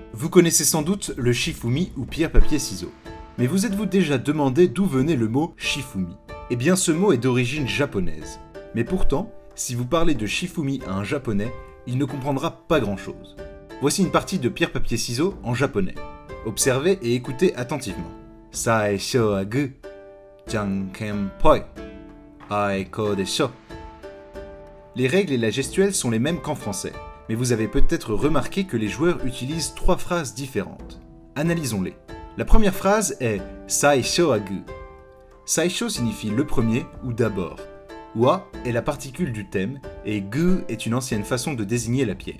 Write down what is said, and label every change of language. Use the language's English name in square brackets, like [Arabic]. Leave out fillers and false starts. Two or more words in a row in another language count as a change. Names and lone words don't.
[French] Vous connaissez sans doute le Shifumi ou pierre-papier-ciseaux. Mais vous êtes-vous déjà demandé d'où venait le mot Shifumi ? Eh bien ce mot est d'origine japonaise. Mais pourtant, si vous parlez de Shifumi à un japonais, il ne comprendra pas grand-chose. Voici une partie de pierre-papier-ciseaux en japonais. Observez et écoutez attentivement. [Japanese] 最初はグー、じゃんけんぽい、あいこでしょ. [French] Les règles et la gestuelle sont les mêmes qu'en français, mais vous avez peut-être remarqué que les joueurs utilisent 3 phrases différentes. Analysons-les. La première phrase est [Japanese] 最初はグー. [French] Saisho signifie le premier ou d'abord. Wa est la particule du thème et gu est une ancienne façon de désigner la pierre.